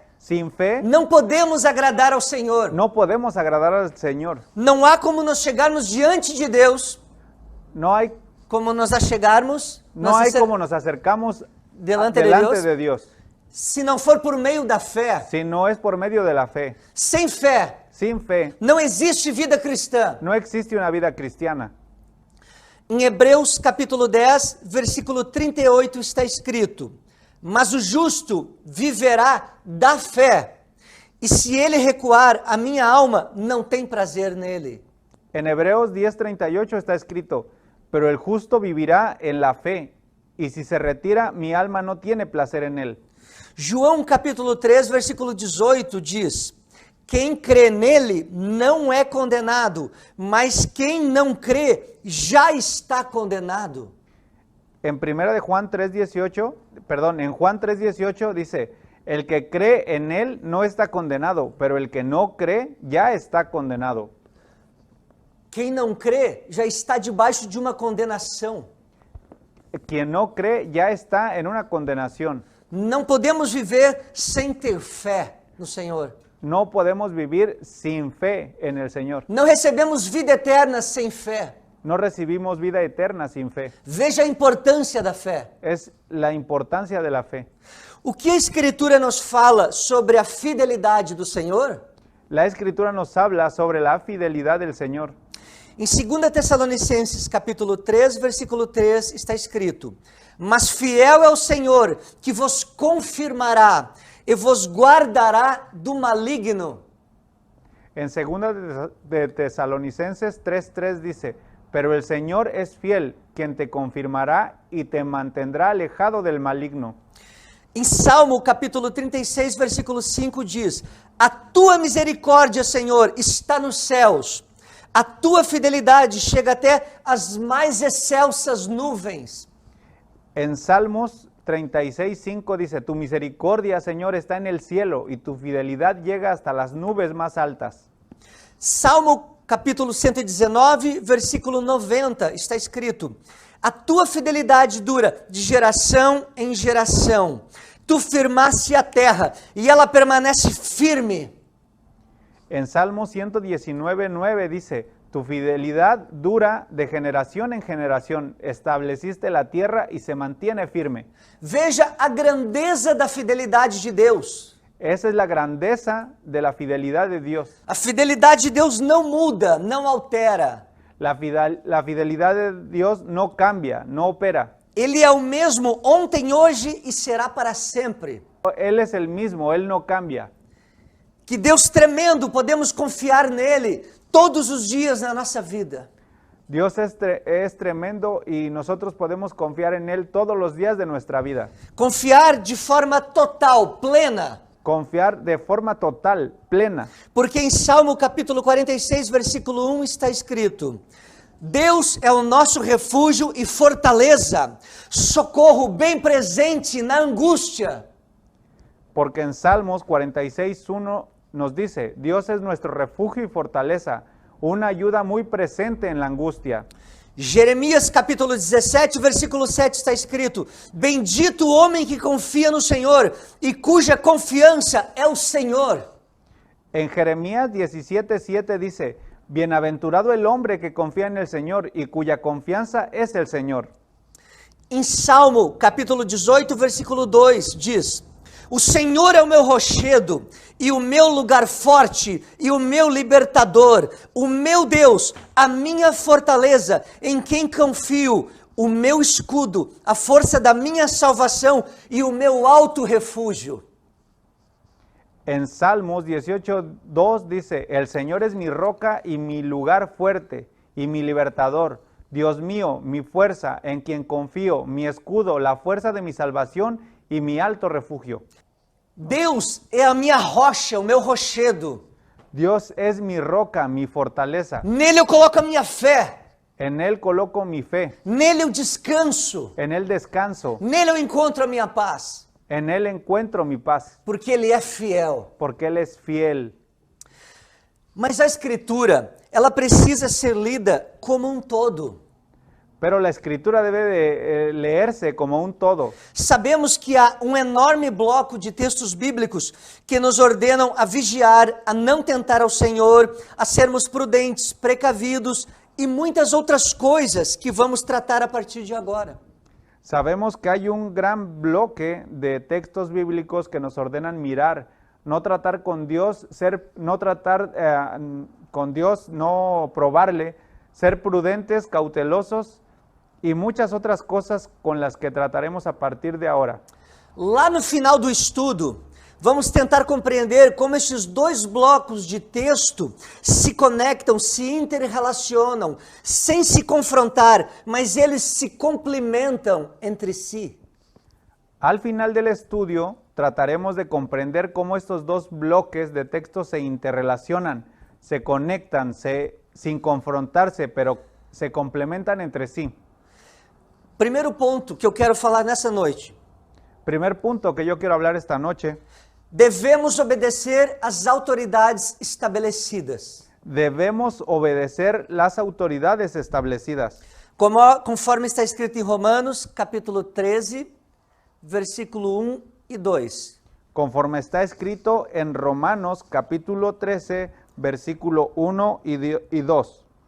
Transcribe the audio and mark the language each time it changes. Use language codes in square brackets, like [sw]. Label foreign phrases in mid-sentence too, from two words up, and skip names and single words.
[es] Sin fe [pt] não podemos agradar ao Senhor. [es] no podemos agradar al Señor. [pt] Não há como nos chegarmos diante de Deus, [es] No hay [pt] como nos achegarmos [es] como nos acercamos delante delante de Dios, [pt] se não for por meio da fé. [es] si no es por medio de la fe. [pt] Sem fé, [es] Sin fe [pt] não existe vida cristã. [es] no existe una vida cristiana. [pt] Em Hebreus capítulo 10, versículo 38 está escrito: mas o justo viverá da fé, e se ele recuar, a minha alma não tem prazer nele. [es] En Hebreos 10:38 está escrito, pero el justo vivirá en la fe, y si se retira, mi alma no tiene placer en él. [pt] João capítulo 3, versículo 18 diz: quem crê nele não é condenado, mas quem não crê já está condenado. [es] En Juan 3:18 dice, el que cree en él no está condenado, pero el que no cree ya está condenado. [pt] Quem não crê já está debaixo de uma condenação. [es] Quien no cree ya está en una condenación. [pt] Não podemos viver sem ter fé no Senhor. [es] No podemos vivir sin fe en el Señor. [pt] Não recebemos vida eterna sem fé. [es] No recibimos vida eterna sin fe. [pt] Veja a importância da fé. [es] Es la importancia de la fe. [pt] O que a Escritura nos fala sobre a fidelidade do Senhor? [es] La Escritura nos habla sobre la fidelidad del Señor. [pt] Em 2 Tessalonicenses, capítulo 3, versículo 3, está escrito: mas fiel é o Senhor, que vos confirmará e vos guardará do maligno. [es] En 2 de Tesalonicenses 3:3 dice, pero el Señor es fiel, quien te confirmará y te mantendrá alejado del maligno. [pt] Em Salmo, capítulo 36, versículo 5 diz: a tua misericórdia, Senhor, está nos céus. A tua fidelidade chega até as mais excelsas nuvens. [es] En Salmos 36:5 dice, tu misericordia, Señor, está en el cielo y tu fidelidad llega hasta las nubes más altas. [pt] Salmo capítulo 119, versículo 90, está escrito: a tua fidelidade dura de geração em geração. Tu firmaste a terra e ela permanece firme. [es] En Salmo 119:9 dice, tu fidelidad dura de generación en generación, estableciste la tierra y se mantiene firme. [pt] Veja a grandeza da fidelidade de Deus. [es] Esa es la grandeza de la fidelidad de Dios. [pt] A fidelidade de Deus não muda, não altera. [es] La fidelidad de Dios no cambia, no opera. [pt] Ele é o mesmo ontem, hoje e será para sempre. [es] Él es el mismo, Él no cambia. [pt] Que Deus tremendo, podemos confiar nele todos os dias na nossa vida. [es] Dios es tremendo y nosotros podemos confiar en Él todos los días de nuestra vida. [pt] Confiar de forma total, plena. [es] confiar de forma total, plena. [pt] Porque em Salmo capítulo 46, versículo 1 está escrito: Deus é o nosso refúgio e fortaleza, socorro bem presente na angústia. [es] Porque en Salmos 46:1 nos dice, Dios es nuestro refugio y fortaleza, una ayuda muy presente en la angustia. [pt] Jeremias capítulo 17, versículo 7 está escrito: Bendito o homem que confia no Senhor e cuja confiança é o Senhor. [es] En Jeremías 17:7 dice, Bienaventurado el hombre que confía en el Señor y cuya confianza es el Señor. [pt] Em Salmo capítulo 18, versículo 2 diz: O Senhor é o meu rochedo e o meu lugar forte e o meu libertador, o meu Deus, a minha fortaleza, em quem confio, o meu escudo, a força da minha salvação e o meu alto refúgio. [es] En Salmos 18:2 dice, El Señor es mi roca y mi lugar fuerte y mi libertador, Dios mío, mi fuerza, en quien confío, mi escudo, la fuerza de mi salvación y mi alto refugio. [pt] Deus é a minha rocha, o meu rochedo. [es] Dios es mi roca, mi fortaleza. [pt] Nele eu coloco a minha fé. [es] En Él coloco mi fe, [pt] Nele eu descanso. [es] en Él descanso, [pt] Nele eu encontro a minha paz. [es] en Él encuentro mi paz, [pt] Porque Ele é fiel. [es] porque Él es fiel. [pt] Mas a Escritura, ela precisa ser lida como um todo. [es] Pero la Escritura debe de leerse como un todo. [pt] Sabemos que há um enorme bloco de textos bíblicos que nos ordenam a vigiar, a não tentar ao Senhor, a sermos prudentes, precavidos e muitas outras coisas que vamos tratar a partir de agora. [es] Sabemos que hay un gran bloque de textos bíblicos que nos ordenan mirar, no tratar con Dios, no probarle, ser prudentes, cautelosos y muchas otras cosas con las que trataremos a partir de ahora. [pt] Lá no final do estudo, vamos tentar compreender como esses dois blocos de texto se conectam, se interrelacionam, sem se confrontar, mas eles se complementam entre si. [es] Al final del estudio, trataremos de comprender cómo estos dos bloques de texto se interrelacionan, se conectan, sin confrontarse, pero se complementan entre sí. [pt] Primeiro ponto que eu quero falar nessa noite. [es] Primer punto que yo quiero hablar esta noche. [pt] Devemos obedecer às autoridades estabelecidas. [es] Debemos obedecer las autoridades establecidas. [pt] Conforme está escrito em Romanos, capítulo 13, versículo 1 e 2. [es] Conforme está escrito en Romanos capítulo 13, versículo 1 y 2.